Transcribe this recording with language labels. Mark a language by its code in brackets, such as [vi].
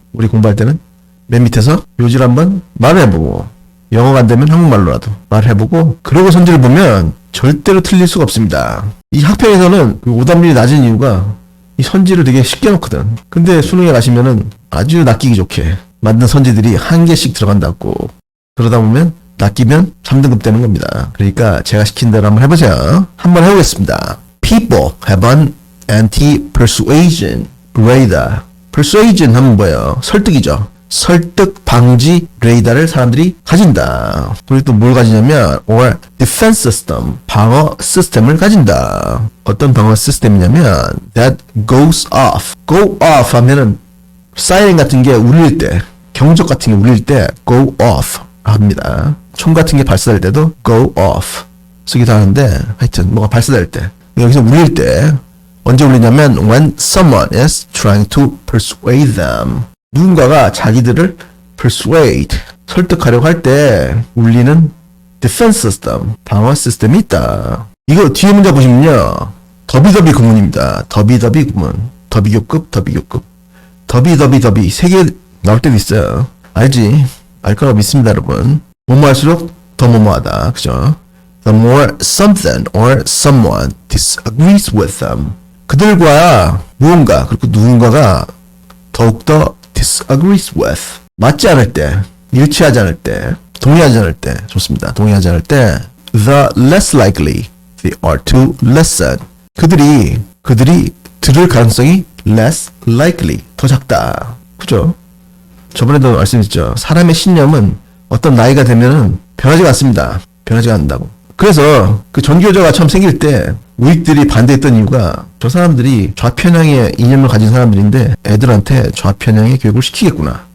[ko] 우리 공부할 때는 맨 밑에서 요지를 한번 말해보고, 영어가 안 되면 한국말로라도 말해보고, 그러고 선지를 보면 절대로 틀릴 수가 없습니다. 이 학평에서는 오답률이 낮은 이유가 이 선지를 되게 쉽게 놓거든. 근데 수능에 가시면은 아주 낚이기 좋게 만든 선지들이 한 개씩 들어간다고. 그러다 보면 낚이면 3등급 되는 겁니다. 그러니까 제가 시킨 대로 한번 해보세요. 한번 해보겠습니다. [en] People have an anti-persuasion radar. [ko] persuasion 하면 뭐예요? 설득이죠. 설득 방지 레이더를 사람들이 가진다. 그리고 또 뭘 가지냐면 [en] or defense system, [ko] 방어 시스템을 가진다. 어떤 방어 시스템이냐면 [en] that goes off. go off [ko] 하면은 사이렌 같은 게 울릴 때, 경적 같은 게 울릴 때 go off 합니다. 총 같은 게 발사될 때도 go off 쓰기도 하는데, 하여튼 뭐가 발사될 때, 여기서 울릴 때 언제 울리냐면 [en] when someone is trying to persuade them. [ko] 누군가가 자기들을 persuade, 설득하려고 할 때 울리는 defense system, 방어 시스템이 있다. 이거 뒤에 문자 보시면요, 더비더비 구문입니다. 더비더비 구문. 더비교급, 더비교급. 더비더비 세 개 나올 때도 있어요. 알지? 알 거라고 믿습니다 여러분. 뭐뭐 할수록 더 뭐뭐하다. 그죠? [en] The more something or someone disagrees with them. [ko] 그들과 무언가, 그리고 누군가가 더욱더 [en] disagrees with, [ko] 맞지 않을 때, 일치하지 않을 때, 동의하지 않을 때, 좋습니다. 동의하지 않을 때, [en] the less likely they are to listen. [ko] 그들이 들을 가능성이 [en] less likely, [ko] 더 작다. 그죠? 저번에도 말씀드렸죠. 사람의 신념은 어떤 나이가 되면은 변하지가 않습니다. 변하지가 않는다고. 그래서 그 전기요자가 처음 생길 때 우익들이 반대했던 이유가 저 사람들이 좌편향의 이념을 가진 사람들인데 애들한테 좌편향의 교육을 시키겠구나.